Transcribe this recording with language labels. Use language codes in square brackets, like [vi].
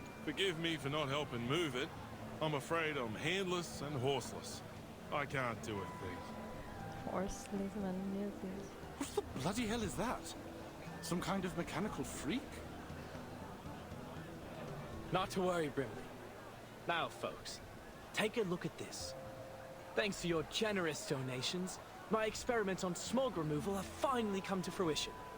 [en] Forgive me for not helping move it. I'm afraid I'm handless and horseless. I can't do a thing. [pt] Horseless, mano, meu Deus. [en] What the bloody hell is that? Some kind of mechanical freak? Not to worry, Brimley. Now, folks, take a look at this. Thanks to your generous donations, my experiments on smog removal have finally come to fruition.